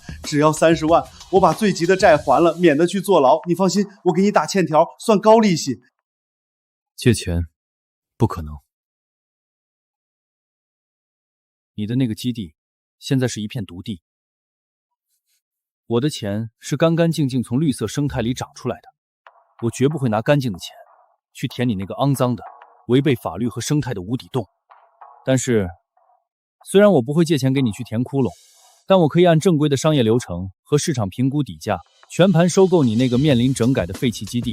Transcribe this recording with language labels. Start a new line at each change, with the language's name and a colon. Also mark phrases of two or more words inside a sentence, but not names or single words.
Chinese: 只要30萬，我把最急的債還了，免得去坐牢。你放心，我給你打欠條，算高利息。借錢不可能。你的那個基地現在是一片毒地，我的錢是乾乾淨淨從綠色生態裡長出來的，我絕不會拿乾淨的錢去填你那個骯髒的、違背法律和生態的無底洞。但是，雖然我不會借錢給你去填窟窿，但我可以按正規的商業流程和市場評估底價，全盤收購你那個面臨整改的廢棄基地。